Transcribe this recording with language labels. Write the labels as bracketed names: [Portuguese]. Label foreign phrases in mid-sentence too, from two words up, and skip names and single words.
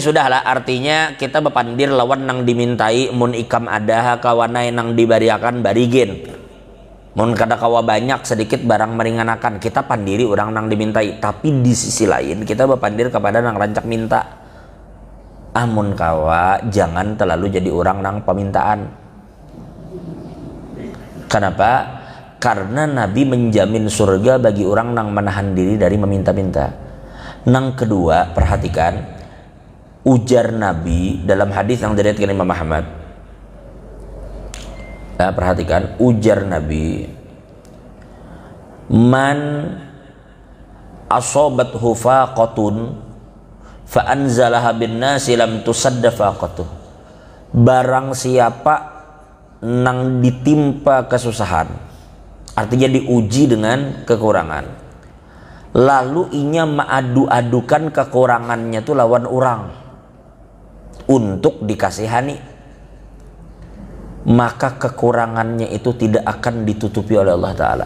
[Banjar] sudahlah, artinya kita bepandir lawan nang dimintai, mun ikam adaha kawanai nang dibariakan barigin, mun kada kawa banyak sedikit barang meringankan, kita pandiri orang nang dimintai. Tapi di sisi lain kita bepandir kepada nang rancak minta, mun kawa jangan terlalu jadi orang nang pemintaan. [Indonesian] Kenapa? Karena Nabi menjamin surga bagi orang yang menahan diri dari meminta-minta. Nang kedua, perhatikan ujar Nabi dalam hadis yang diriwayatkan Imam Ahmad. Perhatikan ujar Nabi, [Arabic] من أصابته فاقة فأنزلها بالناس لم تسد فاقته. [Indonesian] Barang siapa nang ditimpa kesusahan, artinya diuji dengan kekurangan, lalu inya mengadu-adukan kekurangannya itu lawan orang untuk dikasihani, maka kekurangannya itu tidak akan ditutupi oleh Allah Ta'ala.